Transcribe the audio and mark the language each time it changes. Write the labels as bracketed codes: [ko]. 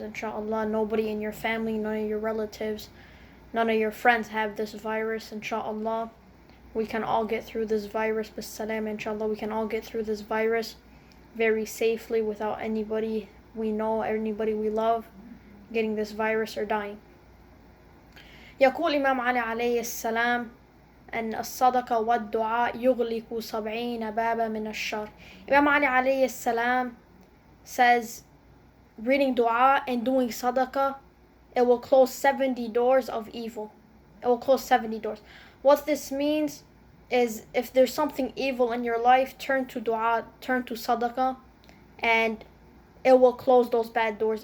[en] Inshallah, nobody in your family, none of your relatives, none of your friends have this virus. Inshallah, we can all get through this virus. Salam, inshallah, we can all get through this virus very safely without anybody we know, anybody we love getting this virus or dying. [ar] يقول إمام علي عليه السلام أن الصدقة والدعاء يغلق 70 بابا من الشر. [en] Imam Ali alayhi salam says reading dua and doing sadaqah, it will close 70 doors of evil. It will close 70 doors. What this means is if there's something evil in your life, turn to dua, turn to sadaqah, and it will close those bad doors.